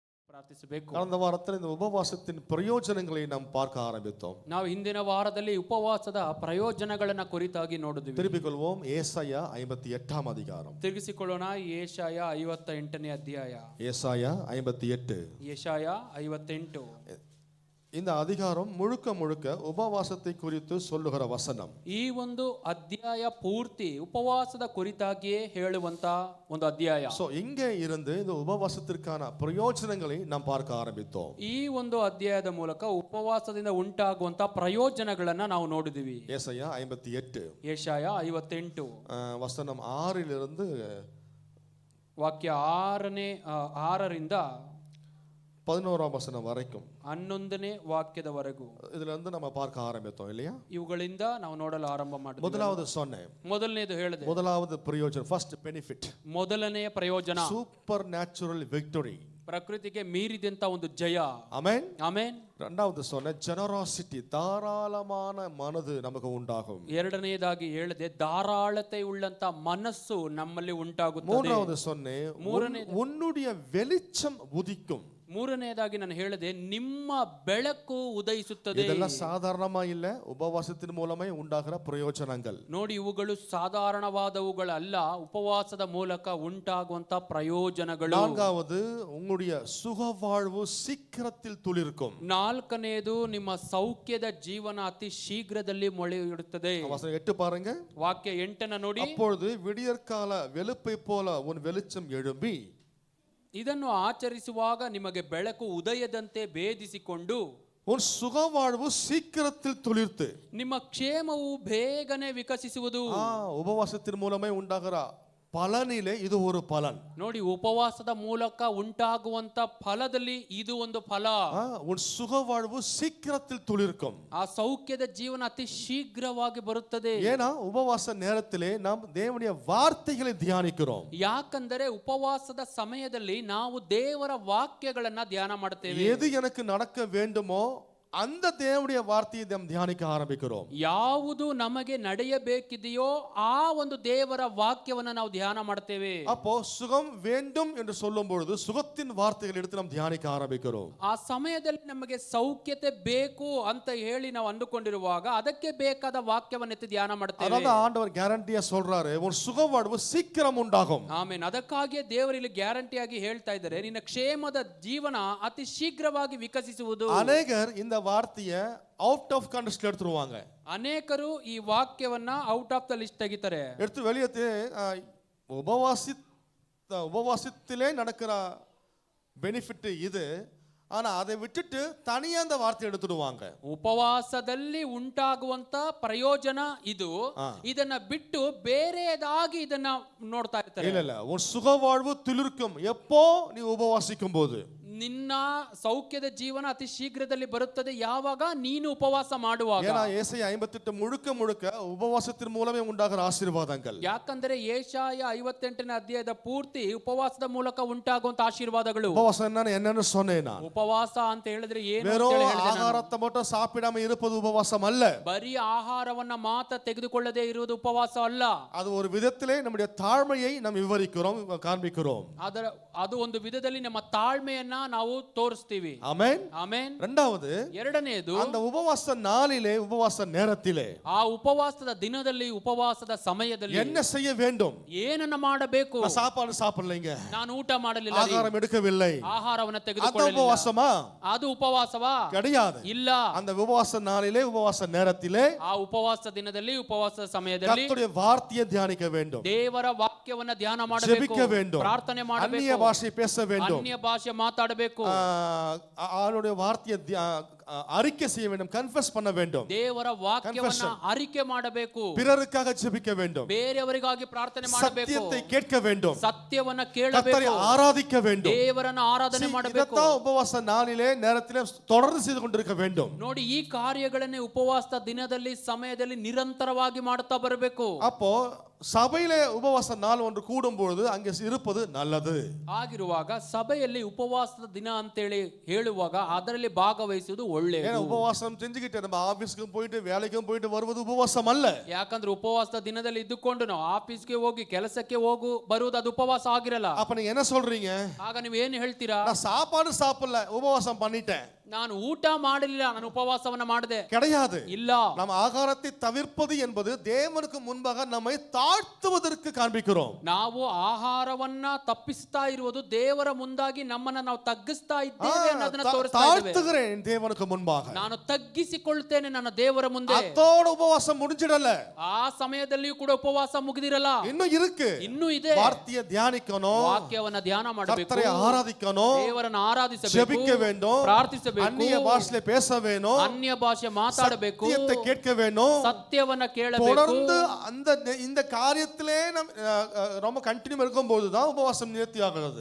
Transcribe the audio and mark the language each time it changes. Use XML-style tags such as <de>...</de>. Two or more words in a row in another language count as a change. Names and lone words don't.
<kn>ಪ್ರಾರ್ಥಿಸಬೇಕು.</kn> <ta>கடந்த வாரத்தில் இந்த உபவாசத்தின் பிரயோஜனங்களை நாம் பார்க்க ஆரம்பித்தோம்.</ta> <kn>ನಾವು ಹಿಂದಿನ ವಾರದಲ್ಲಿ ಉಪವಾಸದ ಪ್ರಯೋಜನಗಳನ್ನ ಕುರಿತಾಗಿ ನೋಡಿದ್ವಿ.</kn> <ta>திருப்பிக் கொள்வோம். ஏசாயா 58ஆம் அதிகாரம்.</ta> <kn>ತಿರುಗಿಸಿಕೊಳ್ಳೋಣ. ಯೆಶಾಯ 58ನೇ ಅಧ್ಯಾಯ.</kn> <ta>ஏசாயா 58.</ta> <kn>ಯೆಶಾಯ 58.</kn> <ta>இந்த அதிகாரம் முழுக்க முழுக்க உபவாசத்தை குறித்து சொல்லுகிற வசனம்.</ta> <kn>ಈ ಒಂದು ಅಧ್ಯಾಯ ಪೂರ್ತಿ ಉಪವಾಸದ ಕುರಿತಾಗಿಯೇ ಹೇಳುವಂತ ಒಂದು ಅಧ್ಯಾಯ.</kn> <ta>சோ இங்கே இருந்து இந்த உபவாசத்திற்கான பிரயோஜனங்களை நாம் பார்க்க ஆரம்பித்தோம்.</ta> <kn>ಈ ಒಂದು ಅಧ್ಯಾಯದ ಮೂಲಕ ಉಪವಾಸದಿಂದ ಉಂಟಾಗುವಂತ ಪ್ರಯೋಜನಗಳನ್ನ ನಾವು ನೋಡಿದ್ವಿ.</kn> <ta>ஏசாயா 58.</ta> <kn>ಯೆಶಾಯ 58</kn> <ta>வசனம் 6லிருந்து</ta> <kn>ವಾಕ್ಯ 6ರಿಂದ</kn> <ta>11ஆம் வசனம் வரைக்கும்</ta> <kn>11ನೇ ವಾಕ್ಯದವರೆಗೂ</kn> <ta>இதுல இருந்து நம்ம பார்க்க ஆரம்பித்தோம் இல்லையா?</ta> <kn>ಇವುಗಳಿಂದ ನಾವು ನೋಡಲು ಆರಂಭ ಮಾಡಿದ್ವಿ.</kn> <ta>முதலாவது சொன்னேன்.</ta> <kn>ಮೊದಲನೇದು ಹೇಳಿದೆ.</kn> <ta>முதலாவது பிரயோஜனம்,</ta> <en>first benefit,</en> <kn>ಮೊದಲನೆಯ ಪ್ರಯೋಜನ</kn> <en>super natural victory,</en> <kn>ಪ್ರಕೃತಿಗೆ ಮೀರಿದಂತ ಒಂದು ಜಯ.</kn> <ta>ஆமென்.</ta> <kn>ಆಮೆನ್.</kn> <ta>இரண்டாவது சொன்ன ஜெனராசிட்டி, தாராளமான மனது நமக்கு உண்டாகும்.</ta> <kn>ಎರಡನೆಯದಾಗಿ ಹೇಳಿದೆ ಧಾರಾಳತೆ ಉಳ್ಳಂತ ಮನಸ್ಸು ನಮ್ಮಲ್ಲಿ ಉಂಟಾಗುತ್ತದೆ.</kn> <ta>மூன்றாவது சொன்னேன் உன்னுடைய வெளிச்சம் உதிக்கும்.</ta> <kn>ಮೂರನೆಯದಾಗಿ ನಾನು ಹೇಳಿದೆ ನಿಮ್ಮ ಬೆಳಕು ಉದಯಿಸುತ್ತದೆ.</kn> <ta>இதெல்லாம் சாதாரணமா இல்ல, உபவாசத்தின் மூலமே உண்டாகிற பிரயோஜனங்கள்.</ta> <kn>ನೋಡಿ, ಇವುಗಳು ಸಾಧಾರಣವಾದವುಗಳಲ್ಲ, ಉಪವಾಸದ ಮೂಲಕ ಉಂಟಾಗುವಂತ ಪ್ರಯೋಜನಗಳು.</kn> <ta>நான்காவது உங்களுடைய சுகவாழ்வு சீக்கிரத்தில் துளிர்க்கும்.</ta> <kn>ನಾಲ್ಕನೆಯದು ನಿಮ್ಮ ಸೌಖ್ಯದ ಜೀವನ ಅತಿ ಶೀಘ್ರದಲ್ಲಿ ಮೊಳೆಯುತ್ತದೆ.</kn> <ta>வசனம் 8 பாருங்க.</ta> <kn>ವಾಕ್ಯ 8ನ ನೋಡಿ.</kn> <ta>அப்பொழுது விடியற்கால வெளுப்பை போல உன் வெளிச்சம் எழும்பி,</ta> <kn>ಇದನ್ನು ಆಚರಿಸುವಾಗ ನಿಮಗೆ ಬೆಳಕು ಉದಯದಂತೆ ಭೇದಿಸಿಕೊಂಡು</kn> <ta>உன் சுகவாழ்வு சீக்கிரத்தில் துளிர்த்து,</ta> <kn>ನಿಮ್ಮ ಕ್ಷೇಮವು ಬೇಗನೆ ವಿಕಸಿಸುವುದು.</kn> <ta>உபவாசத்தின் மூலமே உண்டாகிற பலனிலே இது ஒரு பலன்.</ta> <kn>ನೋಡಿ, ಉಪವಾಸದ ಮೂಲಕ ಉಂಟಾಗುವಂತ ಫಲದಲ್ಲಿ ಇದು ಒಂದು ಫಲ.</kn> <ta>உன் சுகவாழ்வு சீக்கிரத்தில் துளிர்க்கும்.</ta> <kn>ಆ ಸೌಖ್ಯದ ಜೀವನ ಅತಿ ಶೀಘ್ರವಾಗಿ ಬರುತ್ತದೆ.</kn> <ta>ஏன்னா உபவாச நேரத்திலே நாம் தேவனுடைய வார்த்தைகளை தியானிக்கிறோம்.</ta> <kn>ಯಾಕಂದರೆ ಉಪವಾಸದ ಸಮಯದಲ್ಲಿ ನಾವು ದೇವರ ವಾಕ್ಯಗಳನ್ನ ಧ್ಯಾನ ಮಾಡುತ್ತೇವೆ.</kn> <ta>எது எனக்கு நடக்க வேண்டுமோ அந்த தேவனுடைய வார்த்தையை நாம் தியானிக்க ஆரம்பிக்கிறோம்.</ta> <kn>ಯಾವುದು ನಮಗೆ ನಡೆಯಬೇಕಿದೆಯೋ ಆ ಒಂದು ದೇವರ ವಾಕ್ಯವನ್ನು ನಾವು ಧ್ಯಾನ ಮಾಡುತ್ತೇವೆ.</kn> <ta>அப்போ சுகம் வேண்டும் என்று சொல்லும் பொழுது சுகத்தின் வார்த்தைகளை எடுத்து நாம் தியானிக்க ஆரம்பிக்கிறோம்.</ta> <kn>ಆ ಸಮಯದಲ್ಲಿ ನಮಗೆ ಸೌಖ್ಯತೆ ಬೇಕು ಅಂತ ಹೇಳಿ ನಾವು ಅಂದುಕೊಂಡಿರುವಾಗ ಅದಕ್ಕೆ ಬೇಕಾದ ವಾಕ್ಯವನ್ನು ಎತ್ತಿ ಧ್ಯಾನ ಮಾಡುತ್ತೇವೆ.</kn> <ta>அதாவது ஆண்டவர் கேரண்டியா சொல்றாரு, உன் சுகவாழ்வு சீக்கிரம் உண்டாகும்.</ta> <kn>ಆಮೇನ್. ಅದಕ್ಕಾಗಿಯೇ ದೇವರು ಇಲ್ಲಿ ಗ್ಯಾರಂಟಿಯಾಗಿ ಹೇಳ್ತಾ ಇದ್ದಾರೆ, ನಿನ್ನ ಕ್ಷೇಮದ ಜೀವನ ಅತಿ ಶೀಘ್ರವಾಗಿ ವಿಕಸಿಸುವುದು.</kn> <ta>அநேகர் இந்த வார்த்தையை</ta> <en>out of context</en> <ta>எடுத்துருவாங்க.</ta> <kn>ಅನೇಕರು ಈ ವಾಕ್ಯವನ್ನ</kn> <en>out of the list</en> <kn>ತೆಗಿತಾರೆ.</kn> <ta>எடுத்து வெளியே உபவாசத்திலே நடக்கிற பெனிஃபிட் இது, ஆனா அதை விட்டுட்டு தனியா அந்த வார்த்தை எடுத்துடுவாங்க.</ta> <kn>ಉಪವಾಸದಲ್ಲಿ ಉಂಟಾಗುವಂತ ಪ್ರಯೋಜನ ಇದು, ಇದನ್ನ ಬಿಟ್ಟು ಬೇರೆದಾಗಿ ಇದನ್ನ ನೋಡ್ತಾ ಇರ್ತಾರೆ.</kn> <ta>இல்ல, உன் சுகவாழ்வு துளிர்க்கும் எப்போ நீ உபவாசிக்கும் போது.</ta> <kn>ನಿನ್ನ ಸೌಖ್ಯದ ಜೀವನ ಅತಿ ಶೀಘ್ರದಲ್ಲಿ ಬರುತ್ತದೆ ಯಾವಾಗ ನೀನು ಉಪವಾಸ ಮಾಡುವಾಗ.</kn> <ta>ஏன்னா ஏசாயா 58 முழுக்க முழுக்க உபவாசத்தின் மூலமே உண்டாகிற ஆசீர்வாதங்கள்.</ta> <kn>ಯಾಕಂದರೆ ಯೆಶಾಯ 58ನೇ ಅಧ್ಯಾಯದ ಪೂರ್ತಿ ಉಪವಾಸದ ಮೂಲಕ ಉಂಟಾಗುವಂತ ಆಶೀರ್ವಾದಗಳು.</kn> <ta>உபவாசம் என்னன்னு சொன்னேன் நான்.</ta> <kn>ಉಪವಾಸ ಅಂತ ಹೇಳಿದ್ರೆ ಏನು?</kn> <ta>வெறும் ஆகாரத்தை மட்டும் சாப்பிடாம இருப்பது உபவாசம் அல்ல.</ta> <kn>ಬರೀ ಆಹಾರವನ್ನ ಮಾತ್ರ ತೆಗೆದುಕೊಳ್ಳದೆ ಇರುವುದು ಉಪವಾಸ ಅಲ್ಲ.</kn> <ta>அது ஒரு விதத்திலே நம்முடைய தாழ்மையை நாம் விவரிக்கிறோம், காண்பிக்கிறோம்.</ta> <kn>ಅದು ಒಂದು ವಿಧದಲ್ಲಿ ನಮ್ಮ ತಾಳ್ಮೆಯನ್ನ ನಾವು ತೋರಿಸ್ತೀವಿ.</kn> <ta>ஆமென்.</ta> <kn>ಆಮೆನ್.</kn> <ta>ಎರಡನೇದು அந்த உபவாச நாளிலே, உபவாச நேரத்திலே,</ta> <kn>ಆ ಉಪವಾಸದ ದಿನದಲ್ಲಿ, ಉಪವಾಸದ ಸಮಯದಲ್ಲಿ</kn> <ta>என்ன செய்ய வேண்டும்?</ta> <kn>ಏನನ್ನ ಮಾಡಬೇಕು?</kn> <ta>நான் சாப்பாடு சாப்பிடலைங்க,</ta> <kn>ನಾನು ಊಟ ಮಾಡಲಿಲ್ಲ,</kn> <ta>ஆகாரம் எடுக்கவில்லை,</ta> <kn>ಆಹಾರವನ್ನ</kn> <ta>அது</ta> <kn>ತೆಗೆದುಕೊಳ್ಳಲಿಲ್ಲ,</kn> <ta>உபவாசமா?</ta> <kn>ಅದು ಉಪವಾಸವಾ?</kn> <ta>கிடையாது.</ta> <kn>ಇಲ್ಲ.</kn> <ta>அந்த உபவாச நாளிலே, உபவாச நேரத்திலே</ta> <kn>ಆ ಉಪವಾಸ ದಿನದಲ್ಲಿ, ಉಪವಾಸದ ಸಮಯದಲ್ಲಿ</kn> <ta>கர்த்தருடைய வார்த்தையை தியானிக்க வேண்டும்,</ta> <kn>ದೇವರ ವಾಕ್ಯವನ್ನ ಧ್ಯಾನ ಮಾಡಬೇಕು,</kn> <ta>ஜெபிக்க வேண்டும்,</ta> <kn>ಪ್ರಾರ್ಥನೆ ಮಾಡಬೇಕು,</kn> <ta>அந்நிய பாஷை பேச வேண்டும்,</ta> <kn>ಅನ್ಯ ಭಾಷೆ ಮಾತಾಡಬೇಕು,</kn> <ta>அவருடைய வார்த்தையை அறிக்கை செய்ய வேண்டும், கன்ஃபஸ் பண்ண வேண்டும்,</ta> <kn>ದೇವರ ವಾಕ್ಯವನ್ನ ಅರಿಕೆ ಮಾಡಬೇಕು,</kn> <ta>பிறருக்காக ஜெபிக்க வேண்டும்,</ta> <kn>ಬೇರೆಯವರಿಗಾಗಿ ಪ್ರಾರ್ಥನೆ ಮಾಡಬೇಕು,</kn> <ta>சத்தியத்தை கேட்க வேண்டும்,</ta> <kn>ಸತ್ಯವನ್ನ ಕೇಳಬೇಕು,</kn> <ta>கர்த்தரை ஆராதிக்க வேண்டும்,</ta> <kn>ದೇವರನ್ನ ಆರಾಧನೆ ಮಾಡಬೇಕು.</kn> <ta>இதத்தான் உபவாச நாளிலே, நேரத்திலே தொடர்ந்து செய்து கொண்டிருக்க வேண்டும்.</ta> <kn>ನೋಡಿ, ಈ ಕಾರ್ಯಗಳನ್ನೇ ಉಪವಾಸದ ದಿನದಲ್ಲಿ, ಸಮಯದಲ್ಲಿ ನಿರಂತರವಾಗಿ ಮಾಡುತ್ತಾ ಬರಬೇಕು.</kn> <ta>அப்போ சபையிலே உபவாச நாள் ஒன்று கூடும் பொழுது அங்கே இருப்பது நல்லது.</ta> <kn>ಆಗಿರುವಾಗ ಸಭೆಯಲ್ಲಿ ಉಪವಾಸದ ದಿನ ಅಂತೇಳಿ ಹೇಳುವಾಗ ಅದರಲ್ಲಿ ಭಾಗವಹಿಸುವುದು ಒಳ್ಳೆಯದು.</kn> <ta>ஏன்னா உபவாசம் செஞ்சுக்கிட்டு நம்ம ஆபீஸ்க்கும் போயிட்டு வேலைக்கும் போயிட்டு வருவது உபவாசம் அல்ல.</ta> <kn>ಯಾಕಂದ್ರೆ ಉಪವಾಸದ ದಿನದಲ್ಲಿ ಇದ್ದುಕೊಂಡು ನಾವು ಆಫೀಸ್ಗೆ ಹೋಗಿ ಕೆಲಸಕ್ಕೆ ಬರುವುದು ಅದು ಉಪವಾಸ ಆಗಿರಲ್ಲ.</kn> <ta>அப்ப நீங்க என்ன சொல்றீங்க?</ta> <kn>ಆಗ ನೀವು ಏನು ಹೇಳ್ತೀರಾ?</kn> <ta>நான் சாப்பாடு சாப்பிடல, உபவாசம் பண்ணிட்டேன்.</ta> <kn>ನಾನು ಊಟ ಮಾಡಲಿಲ್ಲ, ನಾನು ಉಪವಾಸವನ್ನ ಮಾಡಿದೆ.</kn> <ta>கிடையாது.</ta> <kn>ಇಲ್ಲ.</kn> <ta>நம்ம ஆகாரத்தை தவிர்ப்பது என்பது தேவனுக்கு முன்பாக நம்மை தாழ்த்துவதற்கு காண்பிக்கிறோம்.</ta> <kn>ನಾವು ಆಹಾರವನ್ನ ತಪ್ಪಿಸ್ತಾ ಇರುವುದು ದೇವರ ಮುಂದಾಗಿ ನಮ್ಮನ್ನ ನಾವು ತಗ್ಗಿಸ್ತಾ ಇದ್ದೇವೆ ಅನ್ನೋದನ್ನ ತೋರಿಸ್ತಾ ಇದ್ದೇವೆ.</kn> <ta>தாழ்த்துகிறேன் தேவனுக்கு முன்பாக.</ta> <kn>ನಾನು ತಗ್ಗಿಸಿಕೊಳ್ತೇನೆ ನನ್ನ ದೇವರ ಮುಂದೆ.</kn> <ta>அதோட உபவாசம் முடிஞ்சிடல.</ta> <kn>ಆ ಸಮಯದಲ್ಲಿಯೂ ಕೂಡ ಉಪವಾಸ ಮುಗಿದಿರಲ್ಲ.</kn> <ta>இன்னும் இருக்கு.</ta> <kn>ಇನ್ನೂ ಇದೆ.</kn> <ta>வார்த்தையை தியானிக்கணும்,</ta> <kn>ವಾಕ್ಯವನ್ನ ಧ್ಯಾನ ಮಾಡಬೇಕು,</kn> <ta>கர்த்தரை ஆராதிக்கணும்,</ta> <kn>ದೇವರನ್ನ ಆರಾಧಿಸಬೇಕು,</kn> <ta>ஜெபிக்க வேண்டும்,</ta> <kn>ಪ್ರಾರ್ಥಿಸಬೇಕು,</kn> <ta>அந்நிய பாஷையில பேச வேணும்,</ta> <kn>ಅನ್ಯ ಭಾಷೆ ಮಾತಾಡಬೇಕು,</kn> <ta>சத்தியத்தை கேட்க வேணும்,</ta> <kn>ಸತ್ಯವನ್ನ ಕೇಳಬೇಕು.</kn> <ta>தொடர்ந்து இந்த காரியத்திலே ரொம்ப கண்டினியூ இருக்கும்போது தான் உபவாசம் நிவர்த்தி ஆகிறது.</ta>